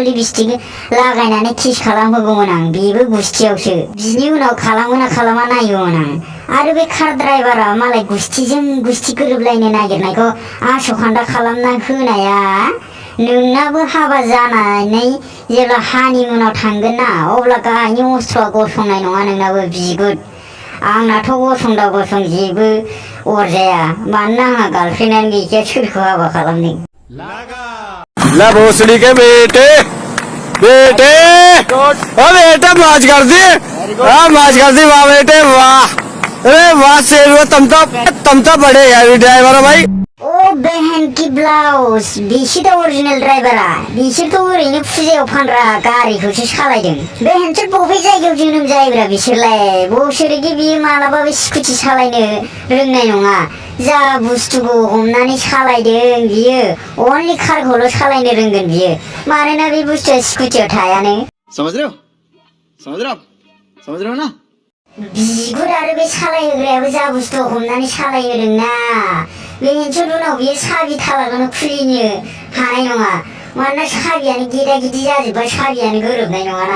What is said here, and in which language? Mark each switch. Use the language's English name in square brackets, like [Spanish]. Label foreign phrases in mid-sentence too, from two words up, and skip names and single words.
[Bodo] लिपस्टिक लागायनानै किस खालामहोगौमोन आं बेबो गुस्थियावसो बिनि उनाव खालामोना खालामा नायगौमोन आं आरो बे कार ड्राइभारा मालाय गुस्थिजों गुस्थि गोरोबलायनो नागिरनायखौ आस'खान्दा खालामना होनाया नोंनाबो हाबा जानानै जेब्ला हानिमुनाव थांगोन ना अब्ला गाहायनि अस्त्रआ गसंनाय नङा नोंनाबो बिगुर आंनाथ' गसं जेबो अरजाया मानोना आंहा गार्लफ्रेन्डआनो गैखाया सोरखौ हाबा खालामनो [Hindi] ला भोसड़ी के बेटे मौज कर दी वाह बेटे वाह अरे वाह से तुम तो बड़े हैवी ड्राइवर हो भाई ओ बहन की ब्लाउज [Bodo] बिसोर ओरिजिनल ड्राइभारा बिसोरथ' ओरैनो फुजायाव फानग्रा गारिखौसो सालायदों बहनसोर बबे जायगायाव जोनोम जायोब्रा बिसोरलाय बोसोरखि बियो मालाबाबो स्कुटि सालायनो रोंनाय नङा जा बुस्थुखौ हमनानै सालायदों बियो अनलि कारखौल' सालायनो रोंगोन बियो मानोना बे बुस्थुआ स्कुटियाव थायानो [Hindi] समझ रहे हो ना [Bodo] बिगुर आरो बे सालायहोग्रायाबो जा बुस्थु हमनानै सालायनो रोङा बेनोथ' उनाव बियो साबि थालाखौनो खुलिनो हानाय नङा मानोना साबियानो गेदा गिदि जाजोब्बा साबियानो गोरोबनाय नङाना